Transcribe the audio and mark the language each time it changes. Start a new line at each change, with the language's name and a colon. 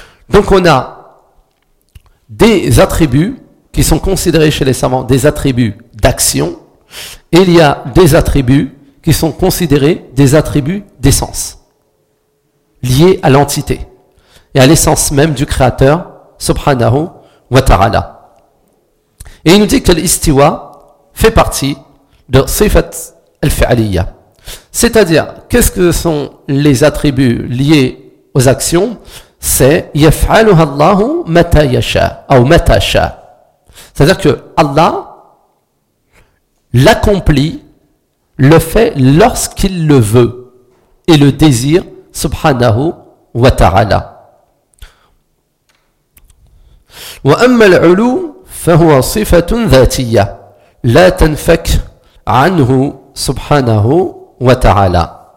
French: Donc on a des attributs qui sont considérés chez les savants des attributs d'action, et il y a des attributs qui sont considérés des attributs d'essence, liés à l'entité, et à l'essence même du créateur, subhanahu wa ta'ala. Et il nous dit que l'istiwa fait partie de sifat al-fi'aliyya. C'est-à-dire, qu'est-ce que sont les attributs liés aux actions? C'est
Arabic: « يَفْعَلُهَا اللَّهُ مَتَا يَشَاءَ ou مَتَا شَاءَ.
French: C'est-à-dire que Allah l'accomplit, le fait lorsqu'il le veut et le désire, subhanahu wa ta'ala.
Arabic: وَأَمَّا الْعُلُو فَهُوَ صِفَةٌ ذَاتِيَّ لَا تَنْفَكْ عَنْهُ سُبْحَانَهُ وَتَعَالَى.